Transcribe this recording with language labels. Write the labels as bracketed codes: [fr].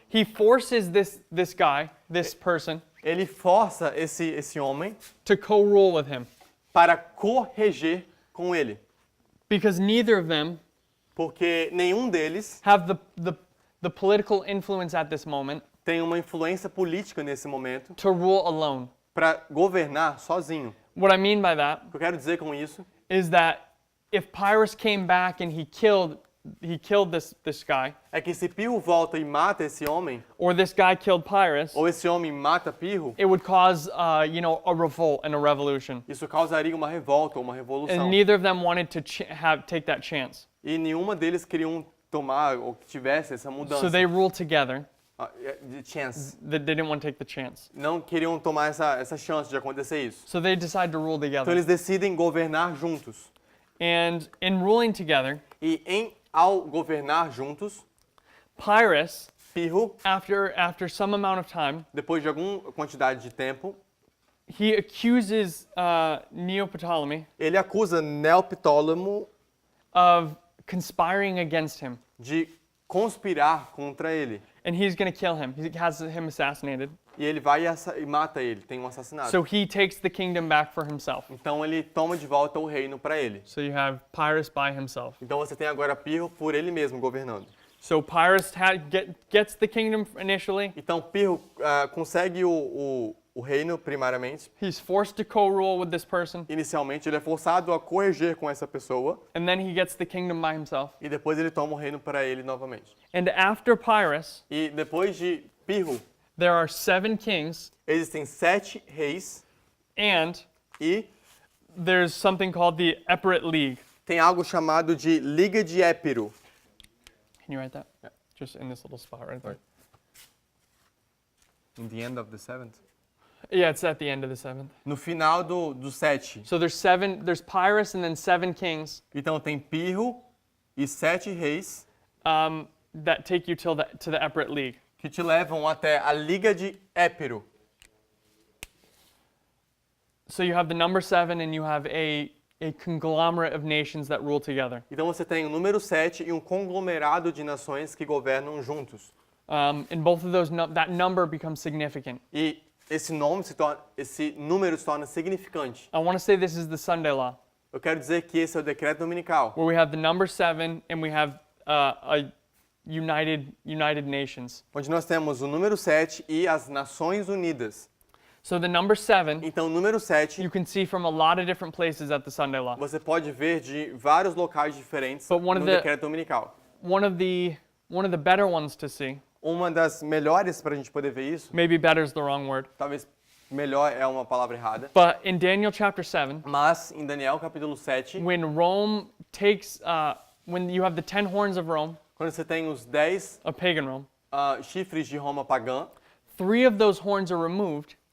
[en] he forces this guy, this person, [pt] ele força esse homem [en] to co-rule with him, [pt] para correger com ele. [en] because neither of them [pt] Porque nenhum deles [en] have the political influence at this moment [pt] tem uma influência política nesse momento [en] to rule alone. [pt] para governar sozinho. [en] What I mean by that [pt] O que eu quero dizer com isso [en] is that if Pyrrhus came back and he killed this guy, [pt] é que se Pirro volta e mata esse homem, [en] or this guy killed Pyrrhus, [pt] ou esse homem mata Pirro, [en] it would cause a revolt and a revolution. [pt] isso causaria uma revolta ou uma revolução. [en] And neither of them wanted to take that chance. [pt] E nenhuma deles queriam tomar ou que tivesse essa mudança. [en] So they ruled together. [pt] De chance. [en] They didn't want to take the chance. [pt] Não queriam tomar essa chance de acontecer isso. [en] So they decide to rule [pt] Então [en] together. [pt] eles decidem governar juntos. [en] And in ruling together, [pt] Ao governar juntos, [en] Pyrrhus, [pt] Pirro, [en] after some amount of time, [pt] depois de alguma quantidade de tempo, [en] he accuses Neoptolemy [pt] ele acusa Neoptólemo [en] of conspiring against him. [pt] de conspirar contra ele. [en] And he's going to kill him. He has him assassinated. [pt] E ele vai e mata ele, tem um assassinato. [en] So he takes the kingdom back for himself. [pt] Então ele toma de volta o reino para ele. [en] So you have Pyrrhus by himself. [pt] Então você tem agora Pirro por ele mesmo governando. [en] So Pyrrhus gets the kingdom initially. [pt] Então Pirro consegue o reino primariamente. [en] He's forced to co-rule with this person. [pt] Inicialmente ele é forçado a corrigir com essa pessoa. [en] And then he gets the kingdom by himself. [pt] E depois ele toma o reino para ele novamente. [en] And after Pyrrhus, [pt] E depois de Pirro, [en] there are 7 kings, [pt] existem 7 reis [en] and [pt] e [en] there's something called the Epirate League. [pt] tem algo chamado de Liga de Épiro. [en] Can you write that? Yeah. Just in this little spot right there. In the end of the 7th. Yeah, it's at the end of the 7th. [pt] No final do 7. [en] So there's Pyrrhus and then 7 kings [pt] Então tem Pirro e 7 reis [en] that take you to the Epirate League. [pt] que te levam até a Liga de Épiro. [en] So you have the number 7 and you have a conglomerate of nations that rule together. [pt] Então você tem o número 7 e um conglomerado de nações que governam juntos. [en] And both of those, that number becomes significant. [pt] E esse número se torna significante. [en] I want to say this is the Sunday law, [pt] Eu quero dizer que esse é o decreto dominical, [en] where we have the number 7 and we have a united nations. [pt] onde nós temos o número 7 e as Nações Unidas. [en] So the number 7 [pt] Então o número 7 [en] you can see from a lot of different places at the Sunday law. [pt] você pode ver de vários locais diferentes [en] But one [pt] no [en] of the- [pt] decreto dominical. [en] One of the better ones to see, [pt] Uma das melhores para a gente poder ver isso, [en] maybe better is the wrong word, [pt] talvez melhor é uma palavra errada, [en] but in Daniel chapter 7, [pt] mas em Daniel capítulo 7, [en] when Rome takes, when you have the 10 horns of Rome, [pt] quando você tem os 10 [en] of pagan Rome, [pt] chifres de Roma pagã, [en] 3 of those horns are removed